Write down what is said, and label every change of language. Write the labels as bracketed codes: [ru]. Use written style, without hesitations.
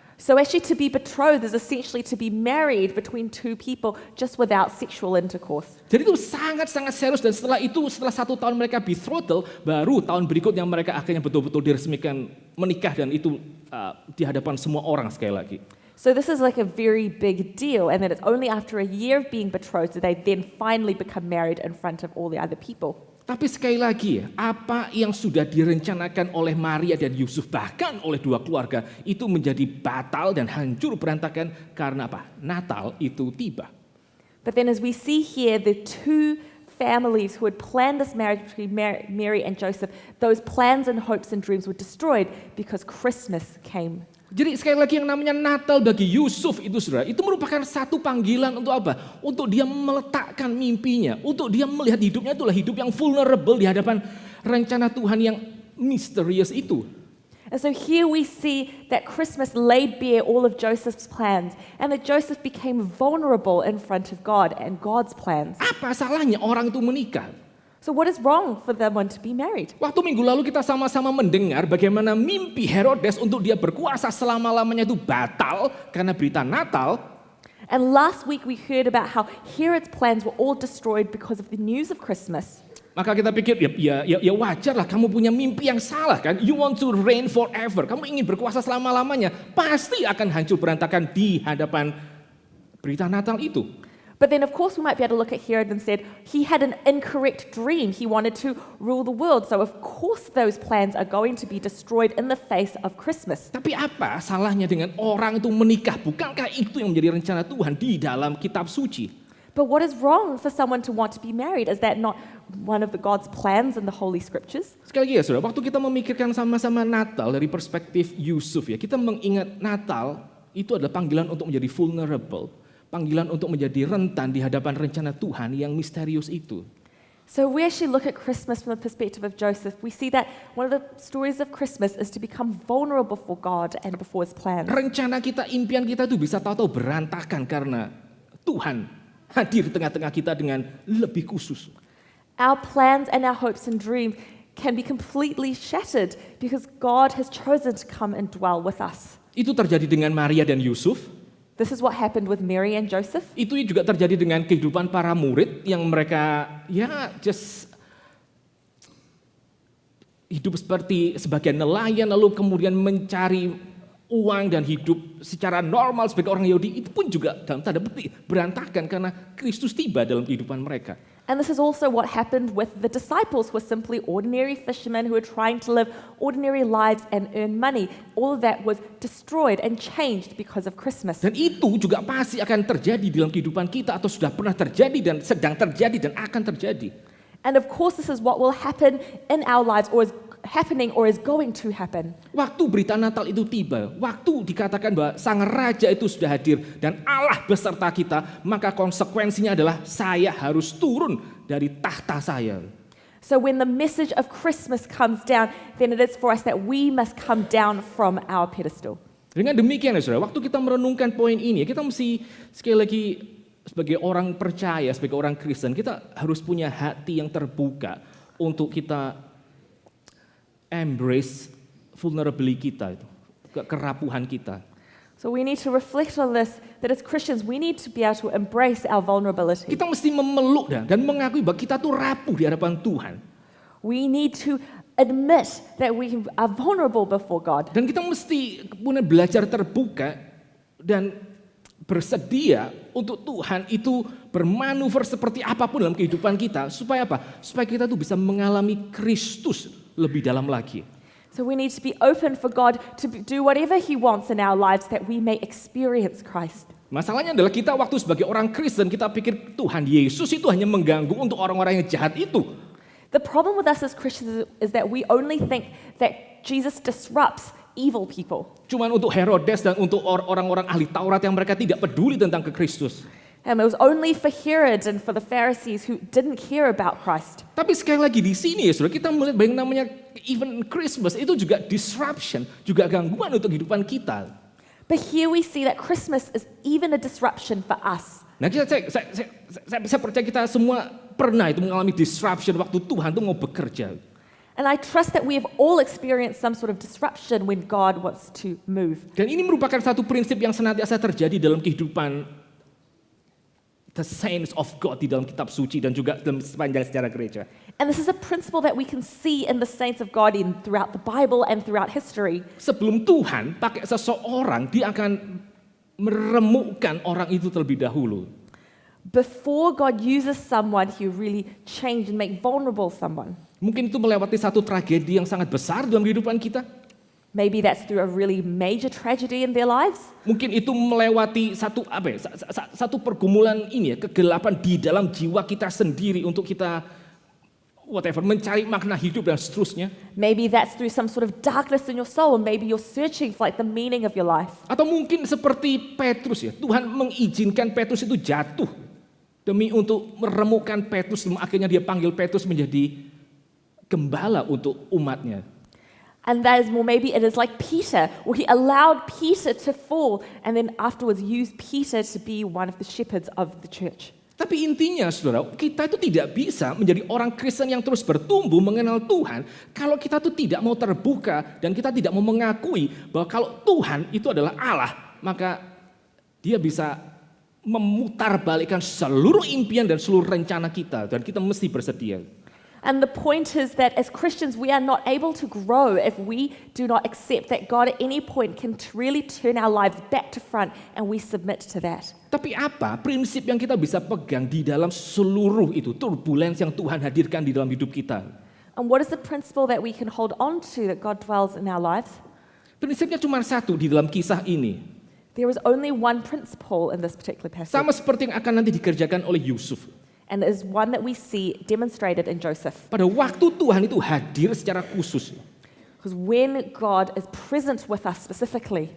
[en] So actually to be betrothed is essentially to be married between two people just without sexual intercourse. [id] Jadi itu sangat-sangat serius, dan setelah 1 tahun mereka betrothal, baru tahun berikutnya mereka akhirnya betul-betul diresmikan menikah, dan itu di hadapan semua orang sekali lagi. [en] So this is like a very big deal, and then it's only after a year of being betrothed that they then finally become married in front of all the other people. [id] Tapi sekali lagi, apa yang sudah direncanakan oleh Maria dan Yusuf, bahkan oleh dua keluarga, itu menjadi batal dan hancur berantakan karena apa? Natal itu tiba. [en] But then as we see here, the two families who had planned this marriage between Mary and Joseph, those plans and hopes and dreams were destroyed because Christmas came. [id] Jadi sekali lagi, yang namanya Natal bagi Yusuf itu, saudara, itu merupakan satu panggilan untuk apa? Untuk dia meletakkan mimpinya, untuk dia melihat hidupnya itulah hidup yang vulnerable di hadapan rencana Tuhan yang misterius itu. [en] And so here we see that Christmas laid bare all of Joseph's plans, and that Joseph became vulnerable in front of God and God's plans. [id] Apa salahnya orang itu menikah? [en] So what is wrong for them to be married? [id] Waktu minggu lalu kita sama-sama mendengar bagaimana mimpi Herodes untuk dia berkuasa selama-lamanya itu batal karena berita Natal. [en] And last week we heard about how Herod's plans were all destroyed because of the news of Christmas. [id] Maka kita pikir ya wajar lah, kamu punya mimpi yang salah kan. [en] You want to reign forever. [id] Kamu ingin berkuasa selama-lamanya. Pasti akan hancur berantakan di hadapan berita Natal itu. [en] But then of course we might be able to look at Herod and said he had an incorrect dream. He wanted to rule the world. So of course those plans are going to be destroyed in the face of Christmas. [id] Tapi apa salahnya dengan orang itu menikah? Bukankah itu yang menjadi rencana Tuhan di dalam kitab suci? [en] But what is wrong for someone to want to be married? Is that not one of the God's plans in the Holy Scriptures? [id] Sekali lagi ya saudara, waktu kita memikirkan sama-sama Natal dari perspektif Yusuf ya, kita mengingat Natal itu adalah panggilan untuk menjadi vulnerable. Panggilan untuk menjadi rentan di hadapan rencana Tuhan yang misterius itu. [en] So we actually look at Christmas from the perspective of Joseph. We see that one of the stories of Christmas is to become vulnerable before God and before His plans. [id] Rencana kita, impian kita itu bisa tahu-tahu berantakan karena Tuhan hadir di tengah-tengah kita dengan lebih khusus. [en] Our plans and our hopes and dreams can be completely shattered because God has chosen to come and dwell with us. [id] Itu terjadi dengan Maria dan Yusuf. [en] This is what happened with Mary and Joseph. [id] Itu juga terjadi dengan kehidupan para murid yang mereka just hidup seperti sebagian nelayan lalu kemudian mencari uang dan hidup secara normal sebagai orang Yahudi. Itu pun juga dalam tanda petik berantakan karena Kristus tiba dalam kehidupan mereka. [en] And this is also what happened with the disciples, who were simply ordinary fishermen who were trying to live ordinary lives and earn money. All of that was destroyed and changed because of Christmas. [id] Dan itu juga pasti akan terjadi dalam kehidupan kita, atau sudah pernah terjadi dan sedang terjadi dan akan terjadi. [en] And of course this is what will happen in our lives, or is happening or is going to happen. [id] Waktu berita Natal itu tiba, waktu dikatakan bahwa Sang Raja itu sudah hadir dan Allah beserta kita, maka konsekuensinya adalah saya harus turun dari tahta saya. [en] So when the message of Christmas comes down, then it is for us that we must come down from our pedestal. [id] Dengan demikian ya saudara, waktu kita merenungkan poin ini, kita mesti sekali lagi sebagai orang percaya, sebagai orang Kristen, kita harus punya hati yang terbuka untuk kita [en] embrace vulnerability [id] kita, itu kerapuhan kita. [en] So we need to reflect on this, that as Christians we need to be able to embrace our vulnerability. [id] Kita mesti memeluk dan mengakui bahwa kita tuh rapuh di hadapan Tuhan. [en] We need to admit that we are vulnerable before God. [id] Dan kita mesti kemudian belajar terbuka dan bersedia untuk Tuhan itu bermanuver seperti apapun dalam kehidupan kita. Supaya apa? Supaya kita tuh bisa mengalami Kristus lebih dalam lagi. [en] So we need to be open for God to do whatever He wants in our lives that we may experience Christ. [id] Masalahnya adalah kita waktu sebagai orang Kristen kita pikir Tuhan Yesus itu hanya mengganggu untuk orang-orang yang jahat itu. [en] The problem with us as Christians is that we only think that Jesus disrupts evil people. [id] Cuman untuk Herodes dan untuk orang-orang ahli Taurat yang mereka tidak peduli tentang ke Kristus. [en] And it was only for Herod and for the Pharisees who didn't care about Christ. [id] Tapi sekali lagi di sini ya saudara, kita melihat yang namanya [en] even Christmas [id] itu juga disruption, juga gangguan untuk kehidupan kita. [en] But here we see that Christmas is even a disruption for us. [id] Nah, saya percaya kita semua pernah itu mengalami disruption waktu Tuhan itu mau bekerja. [en] And I trust that we have all experienced some sort of disruption when God wants to move. [id] Dan ini merupakan satu prinsip yang senantiasa terjadi dalam kehidupan [en] the saints of God [id] di dalam kitab suci dan juga dalam sepanjang sejarah gereja. [en] And this is a principle that we can see in the saints of God throughout the Bible and throughout history. [id] Sebelum Tuhan pakai seseorang, dia akan meremukkan orang itu terlebih dahulu. [en] Before God uses someone, He really change and make vulnerable someone. [id] Mungkin itu melewati satu tragedi yang sangat besar dalam kehidupan kita. [en] Maybe that's through a really major tragedy in their lives. [id] Mungkin itu melewati satu pergumulan ini ya, kegelapan di dalam jiwa kita sendiri untuk kita mencari makna hidup dan seterusnya. [en] Maybe that's through some sort of darkness in your soul, and maybe you're searching for the meaning of your life. [id] Atau mungkin seperti Petrus ya, Tuhan mengizinkan Petrus itu jatuh demi untuk meremukkan Petrus, dan akhirnya dia panggil Petrus menjadi gembala untuk umatnya. [en] And that is more, maybe it is like Peter, where He allowed Peter to fall and then afterwards used Peter to be one of the shepherds of the church. [id] Tapi intinya saudara, kita itu tidak bisa menjadi orang Kristen yang terus bertumbuh mengenal Tuhan kalau kita tuh tidak mau terbuka dan kita tidak mau mengakui bahwa kalau Tuhan itu adalah Allah, maka Dia bisa memutarbalikkan seluruh impian dan seluruh rencana kita, dan kita mesti bersedia. [en] And the point is that as Christians, we are not able to grow if we do not accept that God at any point can really turn our lives back to front and we submit to that. [id] Tapi apa prinsip yang kita bisa pegang di dalam seluruh itu turbulence yang Tuhan hadirkan di dalam hidup kita? [en] And what is the principle that we can hold on to that God dwells in our lives? [id] Prinsipnya cuma satu di dalam kisah ini. [en] There is only one principle in this particular passage. [id] Sama seperti yang akan nanti dikerjakan oleh Yusuf. [en] And it is one that we see demonstrated in Joseph. [id] Pada waktu Tuhan itu hadir secara khusus. [en] Because when God is present with us specifically,